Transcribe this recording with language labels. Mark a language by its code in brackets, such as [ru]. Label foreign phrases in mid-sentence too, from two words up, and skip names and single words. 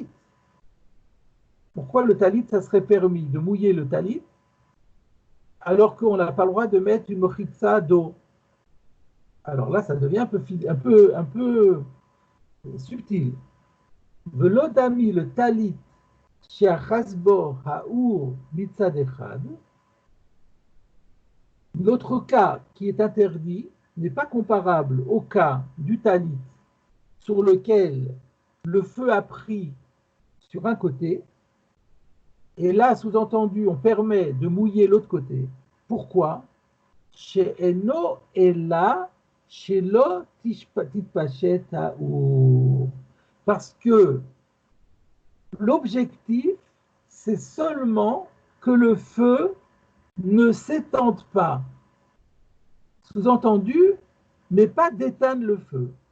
[fr] Pourquoi le Talit, ça serait permis de mouiller le Talit alors qu'on n'a pas le droit de mettre une mochitza d'eau? Alors là, ça devient un peu subtil. [he] ולא דמי לטלית שאחז בו האור מצד אחד. [fr] Notre cas qui est interdit n'est pas comparable au cas du talit sur lequel le feu a pris sur un côté, et là, sous-entendu, on permet de mouiller l'autre côté. Pourquoi? [he] שאינו אלא שלא תתפשט האור. [fr] Parce que l'objectif, c'est seulement que le feu ne s'étende pas. Sous-entendu, mais pas d'éteindre le feu.